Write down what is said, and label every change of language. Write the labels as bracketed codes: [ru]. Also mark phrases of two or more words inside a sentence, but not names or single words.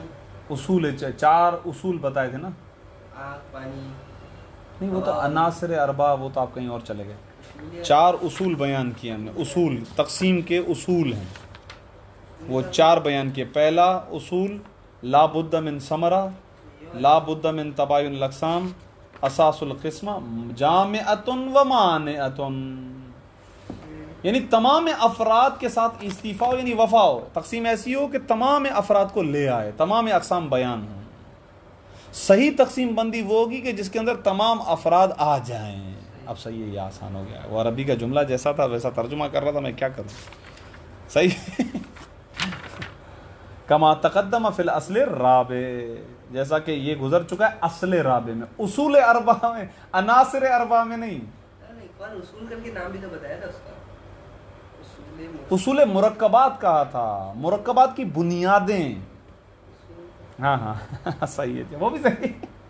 [ur] اصول 4 اصول بتائے تھے نا. آگ پانی نہیں، وہ تو عناصر اربع، وہ تو آپ کہیں اور چلے گئے. 4 اصول بیان کیے ہم نے. اصول تقسیم کے اصول ہیں، وہ 4 بیان کیے. پہلا اصول [ar] لا بد من ثمرہ، لا بد من تباین الاقسام، اساس القسمہ جامعۃ و مانعۃ. [ur] یعنی تمام افراد کے ساتھ استیفا ہو، یعنی وفا ہو. تقسیم ایسی ہو کہ تمام افراد کو لے آئے، تمام اقسام بیان ہوں. صحیح تقسیم بندی وہ ہوگی کہ جس کے اندر تمام افراد آ جائیں. اب صحیح ہے، یہ آسان ہو گیا. وہ عربی کا جملہ جیسا تھا ویسا ترجمہ کر رہا تھا، میں کیا کروں. صحیح. [ar] کما تقدم فی الاصل الرابع، [ur] جیسا کہ یہ گزر چکا ہے اصل رابع میں، اصول اربع میں، عناصر اربع میں نہیں. اصول کر کے نام بھی تو بتایا تھا اس کا. اصول مرکبات کہا تھا، مرکبات کی بنیادیں. ہاں ہاں صحیح ہے، وہ بھی صحیح.